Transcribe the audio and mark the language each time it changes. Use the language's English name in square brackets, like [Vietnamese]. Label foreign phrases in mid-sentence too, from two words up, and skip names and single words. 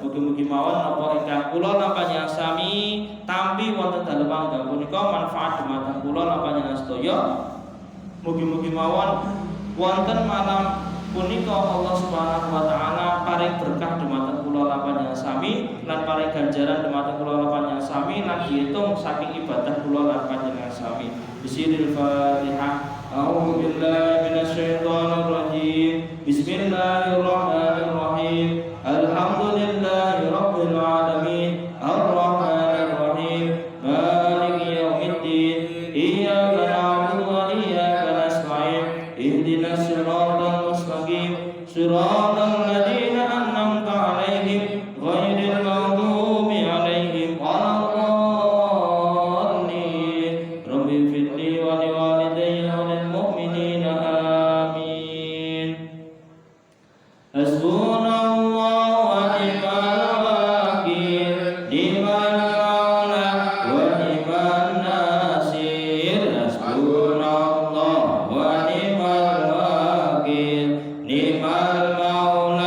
[Javanese] Mugi-mugi mawon napa ingkang kula lan panjenengan sami tampi wonten dalem panggal punika manfaat dumateng kula lan panjenengan sedaya. Mugi-mugi mawon wonten malam punika Allah [Arabic] سبحانه وتعالى [Javanese] paring berkah dumateng kula lan panjenengan sami lan paring ganjaran dumateng kula lan panjenengan sami lan diitung saking ibadah kula lan panjenengan sami. [Arabic] بسم الله الرحمن الرحيم. أعوذ بالله من الشيطان الرجيم. بسم الله الرحمن الرحيم. الحمد لله رب العالمين. الرحمن الرحيم. مالك يوم الدين. إياك نعبد وإياك نستعين. اهدنا الصراط المستقيم. صراط الذين أنعمت عليهم غير المغضوب عليهم ولا الضالين. رب اغفر لي ولوالدي وللمؤمنين آمين. حسبنا الله ونعم الوكيل، نعم المولى ونعم النصير. حسبنا الله ونعم الوكيل، نعم المولى